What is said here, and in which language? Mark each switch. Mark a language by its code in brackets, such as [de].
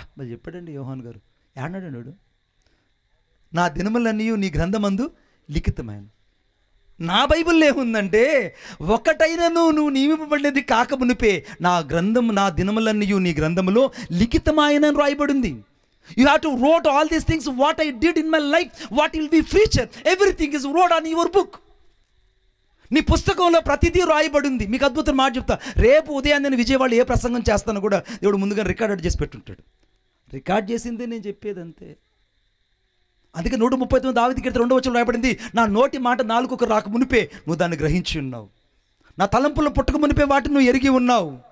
[te] మరి చెప్పాడండి యోహాను గారు, ఏడన్నాడు, నా దినములన్నీ నీ గ్రంథమందు లిఖితమాయను. నా బైబిల్లో ఏముందంటే, ఒకటైనను నువ్వు నియమింపబడినది కాక మునిపే నా దినములన్నీ నీ గ్రంథములో లిఖితమాయనని రాయబడింది. [en] You have to wrote all these things, what I did in my life, what will be future, everything is wrote on your book. [te] నీ పుస్తకంలో ప్రతిదీ రాయబడింది. మీకు అద్భుతం మాట చెప్తా, రేపు ఉదయం నేను విజయవాడ ఏ ప్రసంగం చేస్తానో కూడా దేవుడు ముందుగా రికార్డ్ చేసి పెట్టుంటాడు. రికార్డ్ చేసిందే నేను చెప్పేది అంతే. అందుకే 139 దావీదు కీర్తన 2వ వచనంలో రాయబడింది, నా నోటి మాట నాలుకకు రాక మునిపే నువ్వు దాన్ని గ్రహించి ఉన్నావు, నా తలంపుల్లో పుట్టక మునిపే వాటిని నువ్వు ఎరిగి ఉన్నావు.